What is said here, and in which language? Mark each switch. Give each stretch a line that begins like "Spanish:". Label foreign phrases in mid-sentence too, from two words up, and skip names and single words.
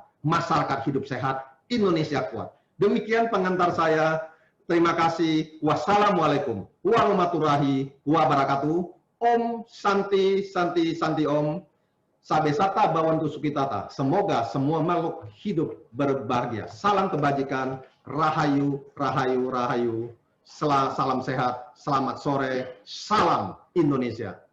Indonesian: Masyarakat hidup sehat, Indonesia kuat. Demikian pengantar saya. Terima kasih.
Arabic: Wassalamualaikum warahmatullahi wabarakatuh.
Sanskrit: Om Santi Santi Santi Om. Sabesata Bawantu Sukitata.
Indonesian: Semoga semua makhluk hidup berbahagia. Salam kebajikan. Rahayu, rahayu, rahayu. Salam sehat. Selamat sore. Salam Indonesia.